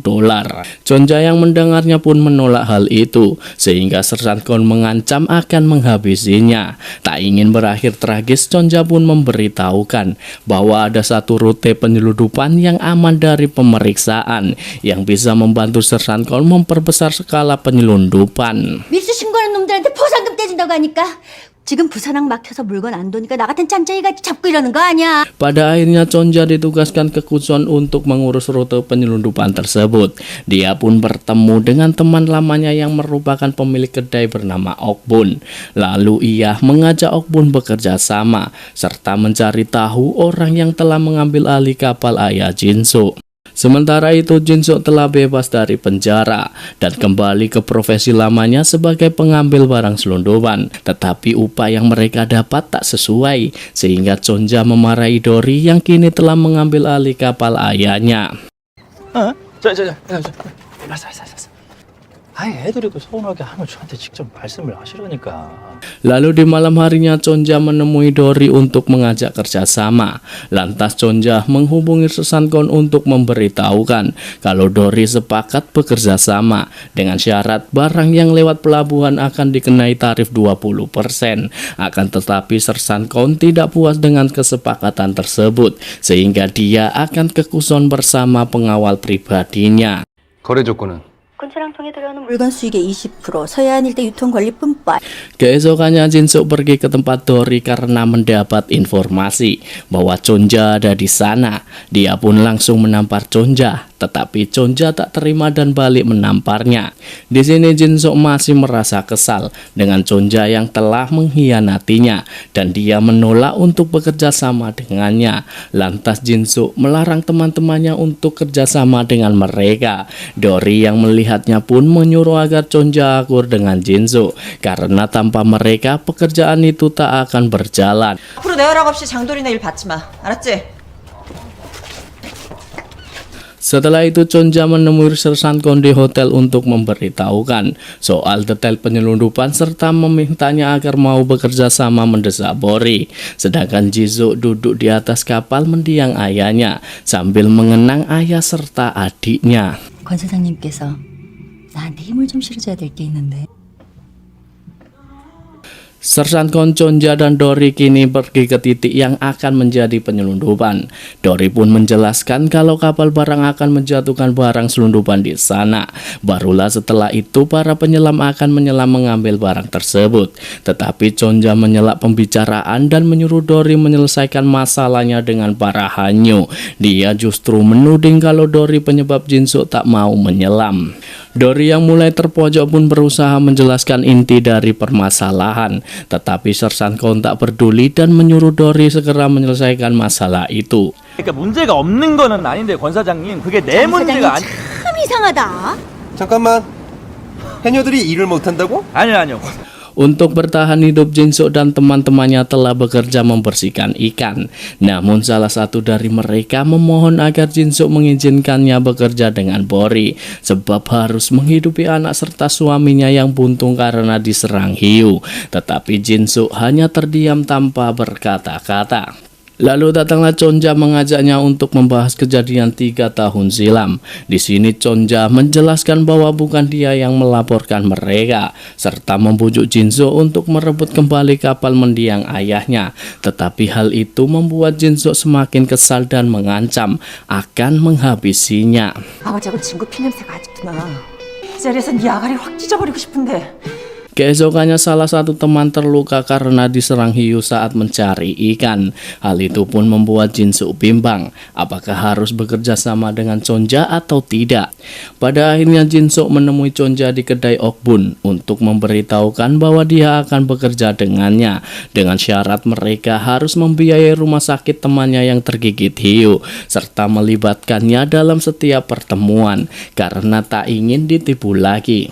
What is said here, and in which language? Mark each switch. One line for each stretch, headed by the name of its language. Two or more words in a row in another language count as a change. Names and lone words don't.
Indonesian: Chonja yang mendengarnya pun menolak hal itu, sehingga Sersan Kon mengancam akan menghabisinya. Tak ingin berakhir tragis, Chonja pun memberitahukan bahwa ada satu rute penyelundupan yang aman dari pemeriksaan yang bisa membantu Sersan Kon memperbesar skala penyelundupan.
Korean: 밀수 신고하는 놈들한테 포상금 떼준다고 하니까 지금 부산항 막혀서 물건 안 도니까 나 같은 짠짜이가 잡고 이러는 거 아니야.
Indonesian: Pada akhirnya Chonja ditugaskan ke Kucheon untuk mengurus rute penyelundupan tersebut. Dia pun bertemu dengan teman lamanya yang merupakan pemilik kedai bernama Okbun. Lalu ia mengajak Okbun bekerja sama serta mencari tahu orang yang telah mengambil alih kapal ayah Jinso. Sementara itu Jinso telah bebas dari penjara dan kembali ke profesi lamanya sebagai pengambil barang selundupan. Tetapi upah yang mereka dapat tak sesuai, sehingga Chonja memarahi Dori yang kini telah mengambil alih kapal ayahnya.
Korean: 아니 애들이 그 서운하게 하면 저한테 직접 말씀을 하시라니까.
Indonesian: Lalu di malam harinya Chonja menemui Dori untuk mengajak kerjasama. Lantas Chonja menghubungi Sersan Kon untuk memberitahukan kalau Dori sepakat bekerja sama dengan syarat barang yang lewat pelabuhan akan dikenai tarif 20%. Akan tetapi Sersan Kon tidak puas dengan kesepakatan tersebut, sehingga dia akan ke Kucheon bersama pengawal pribadinya.
Korean: 거래 조건은 군차랑 통해 들어오는 물건 수익의 20%, 서해안 일대 유통 권리 뿜빠.
Indonesian: Keesokannya Jinso pergi ke tempat Dori karena mendapat informasi bahwa Chonja ada di sana. Dia pun langsung menampar Chonja, tetapi Chonja tak terima dan balik menamparnya. Di sini Jinso masih merasa kesal dengan Chonja yang telah mengkhianatinya dan dia menolak untuk bekerja sama dengannya. Lantas Jinso melarang teman-temannya untuk kerjasama dengan mereka. Dori yang melihatnya pun menyuruh agar Chonja akur dengan Jinso karena tanpa mereka pekerjaan itu tak akan berjalan.
Korean: 앞으로 내 허락 없이 장돌이네 일 받지 마. 알았지?
Indonesian: Setelah itu Chonja menemui Sersan Kon di hotel untuk memberitahukan soal detail penyelundupan serta memintanya agar mau bekerja sama mendesak Bori. Sedangkan Jisoo duduk di atas kapal mendiang ayahnya sambil mengenang ayah serta adiknya.
Korean: 권 사장님께서 나한테 힘을 좀 실어줘야 될 게 있는데.
Indonesian: Sersan Kon, Chonja dan Dori kini pergi ke titik yang akan menjadi penyelundupan. Dori pun menjelaskan kalau kapal barang akan menjatuhkan barang selundupan di sana. Barulah setelah itu para penyelam akan menyelam mengambil barang tersebut. Tetapi Chonja menyela pembicaraan dan menyuruh Dori menyelesaikan masalahnya dengan para hanyu. Dia justru menuding kalau Dori penyebab Jinso tak mau menyelam. Dori yang mulai terpojok pun berusaha menjelaskan inti dari permasalahan. Tetapi Sersan Kon tak peduli dan menyuruh Dori segera menyelesaikan masalah itu.
Korean: 그러니까 문제가 없는 거는 아닌데 권 사장님 그게 내 문제가 아니. 참 이상하다. 잠깐만 해녀들이 일을 못한다고? 아니요.
Indonesian: Untuk bertahan hidup, Jinso dan teman-temannya telah bekerja membersihkan ikan. Namun salah satu dari mereka memohon agar Jinso mengizinkannya bekerja dengan Bori, sebab harus menghidupi anak serta suaminya yang buntung karena diserang hiu. Tetapi Jinso hanya terdiam tanpa berkata-kata. Lalu datanglah Chonja mengajaknya untuk membahas kejadian 3 tahun silam. Di sini Chonja menjelaskan bahwa bukan dia yang melaporkan mereka, serta membujuk Jinso untuk merebut kembali kapal mendiang ayahnya. Tetapi hal itu membuat Jinso semakin kesal dan mengancam akan menghabisinya.
Korean: 아버지하고 친구 피냄새가 아직도 나. 이 자리에서 네 아가리 확 찢어버리고 싶은데.
Indonesian: Keesokannya salah satu teman terluka karena diserang hiu saat mencari ikan. Hal itu pun membuat Jin-suk bimbang apakah harus bekerja sama dengan Chonja atau tidak. Pada akhirnya Jin-suk menemui Chonja di kedai Okbun untuk memberitahukan bahwa dia akan bekerja dengannya dengan syarat mereka harus membiayai rumah sakit temannya yang tergigit hiu serta melibatkannya dalam setiap pertemuan karena tak ingin ditipu lagi.